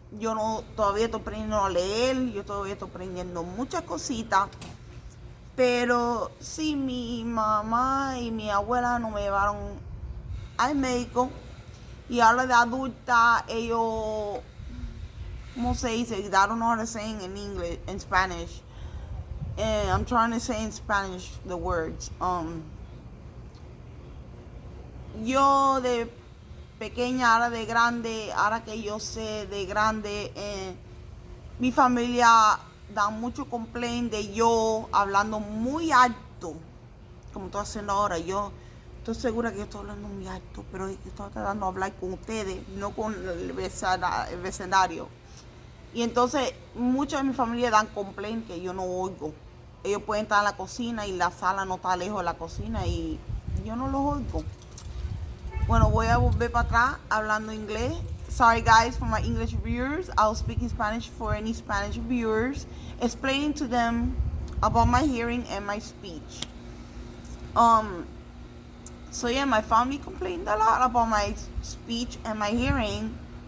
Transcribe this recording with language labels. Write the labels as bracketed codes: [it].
[es] Yo no, todavía estoy aprendiendo a leer, yo todavía estoy aprendiendo muchas cositas, pero sí, mi mamá y mi abuela no me llevaron al médico y ahora de adulta ellos, ¿cómo se dice? [en] I don't know how to say in English, in Spanish. I'm trying to say in Spanish the words. [es] Yo de pequeña, ahora de grande, ahora que yo sé de grande, mi familia da mucho complaint de yo hablando muy alto, como estoy haciendo ahora. Yo estoy segura que yo estoy hablando muy alto, pero estoy tratando de hablar con ustedes, no con el vecindario. Y entonces muchos de mi familia dan complaint que yo no oigo. Ellos pueden estar en la cocina y la sala no está lejos de la cocina y yo no los oigo. Bueno, voy a volver para atrás hablando inglés. [en] Sorry guys for my English viewers. I'll speak in Spanish for any Spanish viewers, explaining to them about my hearing and my speech. So yeah, my family complained a lot about my speech and my hearing.